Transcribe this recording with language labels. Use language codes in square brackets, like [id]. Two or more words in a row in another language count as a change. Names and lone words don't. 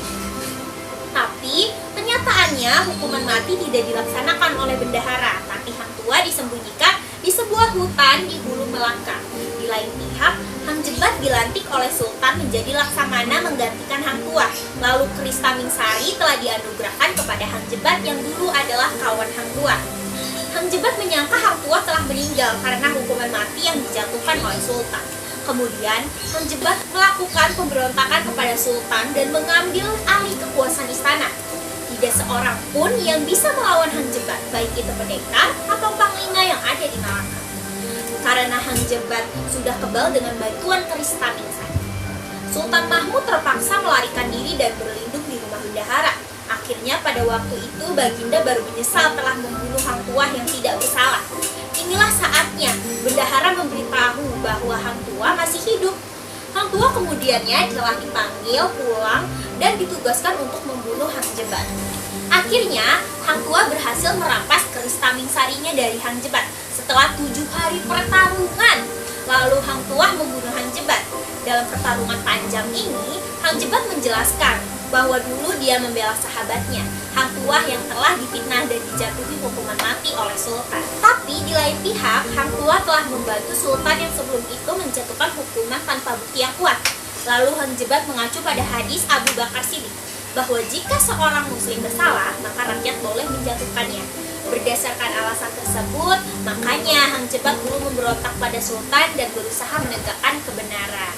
[id] Tapi kenyataannya hukuman mati tidak dilaksanakan oleh bendahara, tapi Hang Tuah disembunyikan di sebuah hutan di Hulu Melaka. Di lain pihak, Hang Jebat dilantik oleh Sultan menjadi Laksamana menggantikan Hang Tuah. Lalu keris Tamingsari telah dianugerahkan kepada Hang Jebat yang dulu adalah kawan Hang Tuah. Hang Jebat menyangka Hang Tuah telah meninggal karena hukuman mati yang dijatuhkan oleh Sultan. Kemudian, Hang Jebat melakukan pemberontakan kepada Sultan dan mengambil alih kekuasaan istana. Tidak seorang pun yang bisa melawan Hang Jebat, baik itu pendekar atau panglima yang ada di Malaka. Karena Hang Jebat sudah kebal dengan bantuan keris Tamingsari, Sultan Mahmud terpaksa melarikan diri dan berlindung di rumah bendahara. Akhirnya pada waktu itu Baginda baru menyesal telah membunuh Hang Tuah yang tidak bersalah. Inilah saatnya bendahara memberitahu bahwa Hang Tuah masih hidup. Hang Tuah kemudiannya telah dipanggil pulang dan ditugaskan untuk membunuh Hang Jebat. Akhirnya Hang Tuah berhasil merampas keris Tamingsarinya dari Hang Jebat setelah 7 hari pertarungan. Lalu Hang Tuah membunuh Hang Jebat. Dalam pertarungan panjang ini, Hang Jebat menjelaskan bahwa dulu dia membela sahabatnya, Hang Tuah yang telah difitnah dan dijatuhi hukuman mati oleh Sultan. Tapi di lain pihak, Hang Tuah telah membantu Sultan yang sebelum itu menjatuhkan hukuman tanpa bukti yang kuat. Lalu Hang Jebat mengacu pada hadis Abu Bakar Siddiq bahwa jika seorang muslim bersalah, maka rakyat boleh menjatuhkannya. Berdasarkan alasan tersebut, makanya Hang Jebat dulu memberontak pada Sultan dan berusaha menegakkan kebenaran.